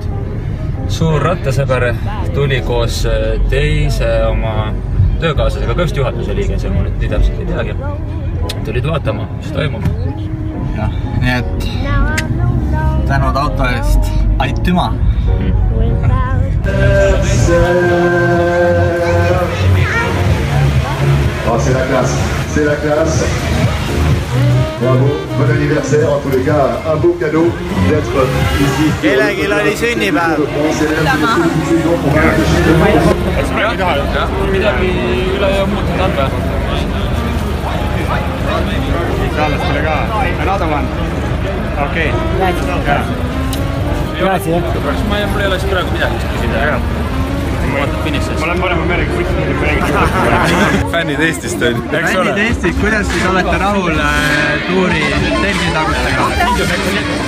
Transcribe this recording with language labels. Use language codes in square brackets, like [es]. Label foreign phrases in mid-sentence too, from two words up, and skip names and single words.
[et] Suur rattasõber tuli koos teise oma töökaaslasega, ka just juhatuse liige, see ma nüüd nii täpselt ei teagi. Tulid vaatama, mis toimub. Jah, nii et tänud auto eest, aitüma! [fr] Oh, c'est la classe, c'est la classe. Bravo, bon anniversaire, en tous les cas, un beau cadeau d'être ici. [et] Kellelgi oli sünnipäev. Midagi üle ja muutunud on või? Itaalastele ka. [en] Another one. [et] Okei. Grazie. Mul ei oleks praegu midagi küsida. Ma vaatan finišist. Ma olen parema merega kutsnud. Fännid Eestist on. Fännid Eestist, kuidas siis olete rahul tuuri tervisagustega?